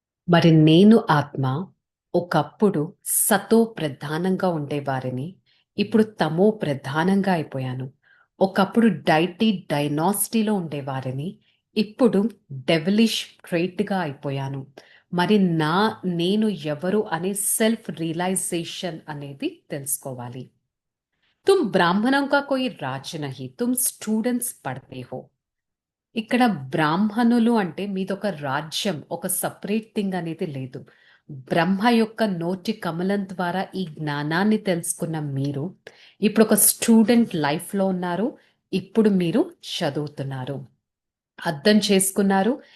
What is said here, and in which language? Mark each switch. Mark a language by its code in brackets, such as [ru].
[te] మరి నేను ఆత్మ ఒకప్పుడు సతో ప్రధానంగా ఉండేవారిని, ఇప్పుడు తమో ప్రధానంగా అయిపోయాను. ఒకప్పుడు డైనాసిటీలో ఉండేవారిని, ఇప్పుడు డెవిలిష్ ట్రైట్గా అయిపోయాను. మరి నేను ఎవరు అనే సెల్ఫ్ రియలైజేషన్ అనేది తెలుసుకోవాలి. [hi] तुम ब्राह्मणों का कोई राज नहीं, तुम स्टूडेंट्स पढ़ते हो. [te] ఇక్కడ బ్రాహ్మణులు అంటే మీదొక రాజ్యం, ఒక సపరేట్ థింగ్ అనేది లేదు. బ్రహ్మ యొక్క నోటి కమలం ద్వారా ఈ జ్ఞానాన్ని తెలుసుకున్న మీరు ఇప్పుడు ఒక స్టూడెంట్ లైఫ్లో ఉన్నారు. ఇప్పుడు మీరు చదువుతున్నారు, అర్థం చేసుకున్నారు.